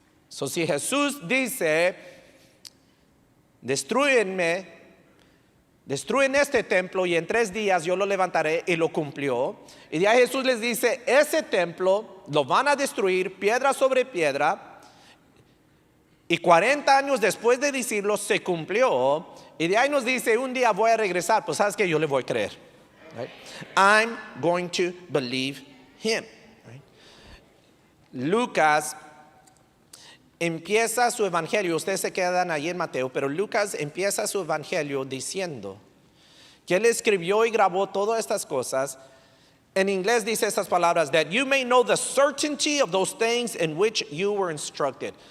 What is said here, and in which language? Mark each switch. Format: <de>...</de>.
<es>So, si Jesús dice: destruyen este templo y en 3 días yo lo levantaré, y lo cumplió. Y de ahí Jesús les dice: ese templo lo van a destruir piedra sobre piedra. Y 40 años después de decirlo, se cumplió. Y de ahí nos dice: un día voy a regresar. Pues sabes que yo le voy a creer, right?</es> <en>I'm going to believe him, right? Lucas</en> <es>empieza su evangelio, ustedes se quedan ahí en Mateo, pero Lucas empieza su evangelio diciendo que él escribió y grabó todas estas cosas. En inglés dice estas palabras,</es> <en>that you may know the certainty of those things in which you were instructed.</en>